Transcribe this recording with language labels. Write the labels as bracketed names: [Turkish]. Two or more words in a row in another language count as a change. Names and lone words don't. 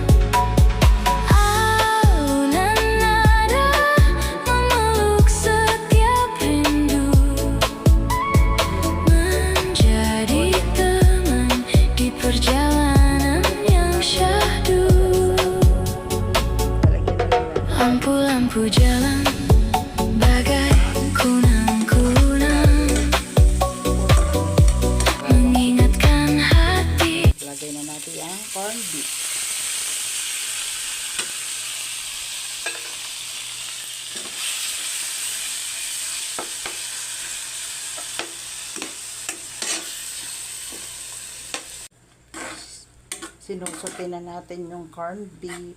[Indonesian] Alunan nada memeluk setiap rindu, menjadi teman di perjalanan yang syahdu. Lampu-lampu jalan bagai kunang-kunang, mengingatkan hati. [Filipino] Lagay na natin ang [English] corned beef. [Filipino] Sinusote na natin yung [English] corned beef.